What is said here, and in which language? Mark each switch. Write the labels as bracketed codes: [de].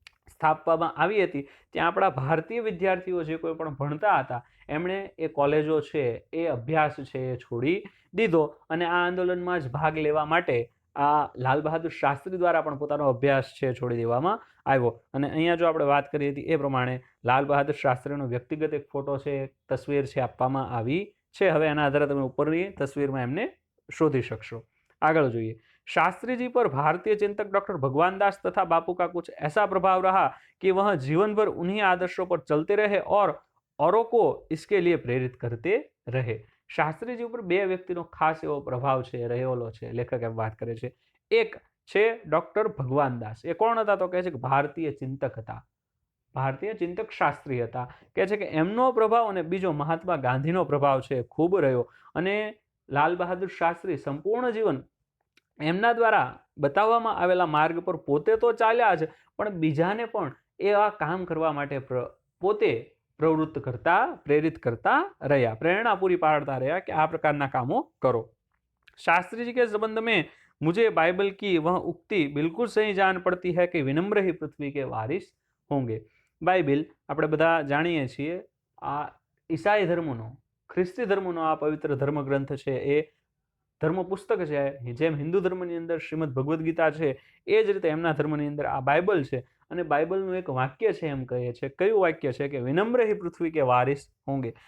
[gu] સ્થાપવામાં આવી હતી ત્યાં આપણા ભારતીય વિદ્યાર્થીઓ જે કોઈ પણ ભણતા હતા એમણે એ કોલેજો છે, એ અભ્યાસ છે એ છોડી દીધો અને આ આંદોલનમાં જ ભાગ લેવા માટે આ લાલ બહાદુર શાસ્ત્રી દ્વારા પણ પોતાનો અભ્યાસ છે છોડી દેવામાં આવ્યો। અને અહીંયા જો આપણે વાત કરી હતી એ પ્રમાણે લાલ બહાદુર શાસ્ત્રીનો વ્યક્તિગત એક ફોટો છે, એક તસવીર છે આપવામાં આવી છે। હવે એના આધારે તમે ઉપરની તસવીરમાં એમને શોધી શકશો। આગળ જોઈએ, [hi] शास्त्री जी पर भारतीय चिंतक डॉक्टर भगवान दास तथा बापू का कुछ ऐसा प्रभाव रहा कि वह जीवन भर उन्हीं आदर्शों पर चलते रहे और औरों को इसके लिए प्रेरित करते रहे। [gu] શાસ્ત્રીજી ઉપર બે વ્યક્તિનો ખાસ એવો પ્રભાવ છે રહેલો છે, લેખક એમ વાત કરે છે. એક છે ડોક્ટર ભગવાનદાસ. એ કોણ હતા? તો કહે છે કે ભારતીય ચિંતક હતા, ભારતીય ચિંતક શાસ્ત્રી હતા. કહે છે કે એમનો પ્રભાવ અને બીજો મહાત્મા ગાંધીનો પ્રભાવ છે ખૂબ રહ્યો. અને લાલ બહાદુર શાસ્ત્રી સંપૂર્ણ જીવન એમના દ્વારા બતાવવામાં આવેલા માર્ગ પર પોતે તો ચાલ્યા જ, પણ બીજાને પણ એવા કામ કરવા માટે પોતે પ્રવૃત્ત કરતા, પ્રેરિત કરતા રહ્યા, પ્રેરણા પૂરી પાડતા રહ્યા કે આ પ્રકારના કામો કરો. [hi] शास्त्री जी के संबंध में मुझे बाइबल की वह उक्ति बिल्कुल सही जान पड़ती है कि विनम्र ही पृथ्वी के वारिस होंगे. [gu] બાઇબલ આપણે બધા જાણીએ છીએ, આ ઈસાઈ ધર્મનો, ખ્રિસ્તી ધર્મનો આ પવિત્ર ધર્મગ્રંથ છે, એ ધર્મ પુસ્તક છે. જેમ હિન્દુ ધર્મની અંદર શ્રીમદ ભગવદ્ ગીતા છે, એ જ રીતે એમના ધર્મની અંદર આ બાઇબલ છે. અને બાઇબલનું એક વાક્ય છે, એમ કહે છે, કયું વાક્ય છે કે [hi] વિનમ્ર હી પૃથ્વી કે વારિસ હોંગે.